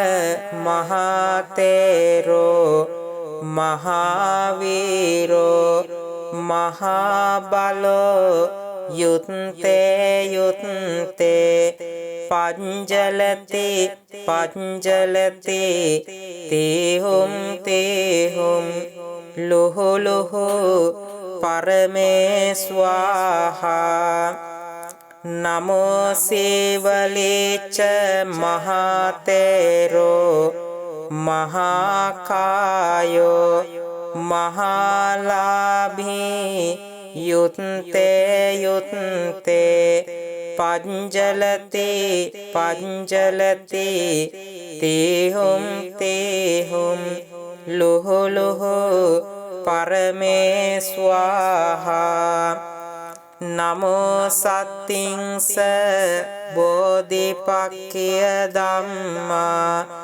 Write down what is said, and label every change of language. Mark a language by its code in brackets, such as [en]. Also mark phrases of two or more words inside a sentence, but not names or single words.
[pi] මහතේරෝ මහාවීරෝ මහාබලෝ යුත්තේ යුත්තේ පංචලති පංචලති තේහුම් තේහුම් ලොහු ලොහු පරමේ ස්වාහා නමෝ සේවලේච මහතේරෝ මහාකායෝ මහාලාභී යුත්තේ යුත්තේ පංචලති පංචලති තේහුම් තේහුම් ලොහු ලොහු පරමේ ස්වාහා නමෝ සත්තිංස බෝධිපක්ඛිය ධම්මා